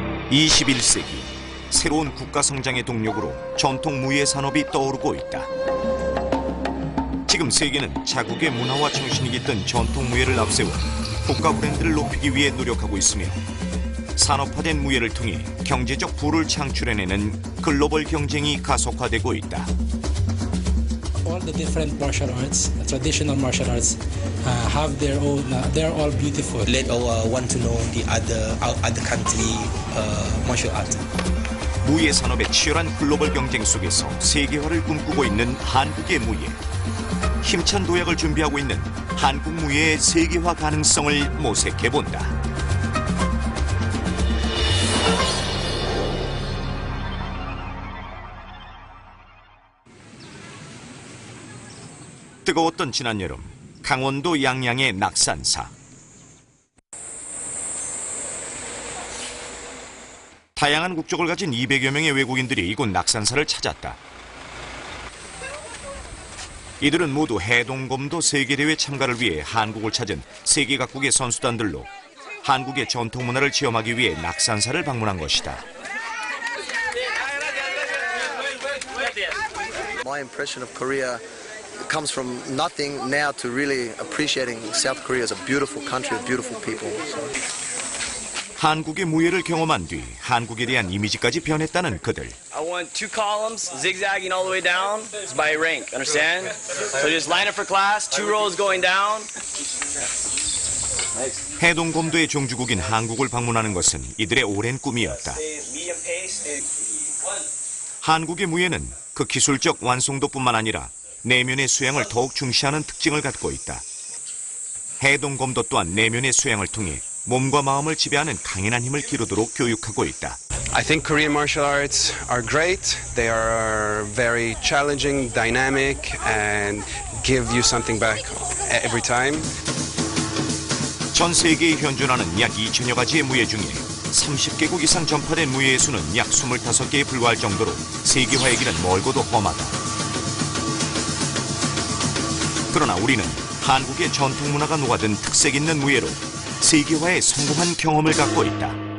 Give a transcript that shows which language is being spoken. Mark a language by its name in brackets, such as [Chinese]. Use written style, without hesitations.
[Korean] (21세기) 새로운 국가 성장의 동력으로 전통 무예 산업이 떠오르고 있다. 지금 세계는 자국의 문화와 정신이 깃든 전통 무예를 앞세워 국가 브랜드를 높이기 위해 노력하고 있으며 산업화된 무예를 통해 경제적 부를 창출해내는 글로벌 경쟁이 가속화되고 있다. [English] All the different martial arts, traditional martial arts, have their own. They are all beautiful. Let our want to know the other country martial art. [Korean] 무예 산업의 치열한 글로벌 경쟁 속에서 세계화를 꿈꾸고 있는 한국의 무예. 힘찬 도약을 준비하고 있는 한국 무예의 세계화 가능성을 모색해 본다. 뜨거웠던 지난 여름, 강원도 양양의 낙산사. 다양한 국적을 가진 200여 명의 외국인들이 이곳 낙산사를 찾았다. 이들은 모두 해동검도 세계대회 참가를 위해 한국을 찾은 세계 각국의 선수단들로 한국의 전통 문화를 체험하기 위해 낙산사를 방문한 것이다. [English] My impression of Korea comes from nothing now to really appreciating South Korea as a beautiful country of beautiful people. [Korean] 한국의 무예를 경험한 뒤 한국에 대한 이미지까지 변했다는 그들. [English] I want 2 columns zigzagging all the way down. It's by rank, understand? So just line up for class, 2 rows going down. [Korean] 해동검도의 종주국인 한국을 방문하는 것은 이들의 오랜 꿈이었다. 한국의 무예는 그 기술적 완성도뿐만 아니라 내면의 수양을 더욱 중시하는 특징을 갖고 있다. 해동검도 또한 내면의 수양을 통해 몸과 마음을 지배하는 강인한 힘을 기르도록 교육하고 있다. [English] I think Korean martial arts are great. They are very challenging, dynamic, and give you something back every time. [Korean] 전 세계에 현존하는 약 2천여 가지의 무예 중에 30개국 이상 전파된 무예의 수는 약 25개에 불과할 정도로 세계화의 길은 멀고도 험하다. 그러나 우리는 한국의 전통 문화가 녹아든 특색 있는 무예로 세계화에 성공한 경험을 갖고 있다.